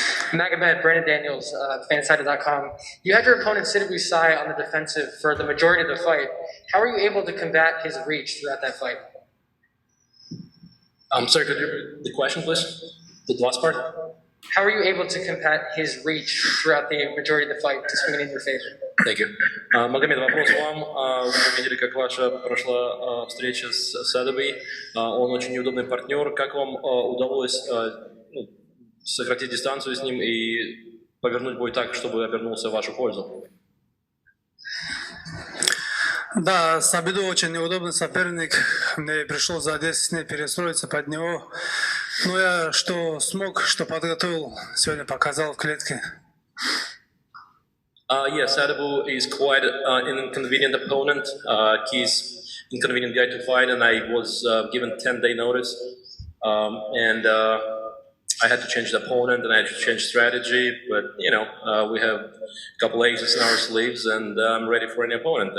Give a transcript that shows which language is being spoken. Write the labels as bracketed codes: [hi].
[en] Magomed, Brandon Daniels, Fansided.com. You had your opponent Sidney Sai on the defensive for the majority of the fight. How are you able to combat his reach throughout that fight? I'm sorry, could you repeat the question, please? The last part? How are you able to combat his reach throughout the majority of the fight to swing it in your favor? Thank you. [ru] Магомед, вопрос вам. Вы видели, как ваша прошла встреча с Садовой. Он очень неудобный партнер. Как вам удалось сократить дистанцию с ним и повернуть бой так, чтобы обернулся в вашу пользу? Да, Сабиду очень неудобный соперник. Мне пришлось за 10 дней перестроиться под него. Но я что смог, что подготовил, сегодня показал в клетке. [en] Yes, Sadibou is quite an inconvenient opponent. He's an inconvenient guy to fight, and I was given 10-day notice. And I had to change the opponent, and I had to change strategy. But, we have a couple aces in our sleeves, and I'm ready for any opponent.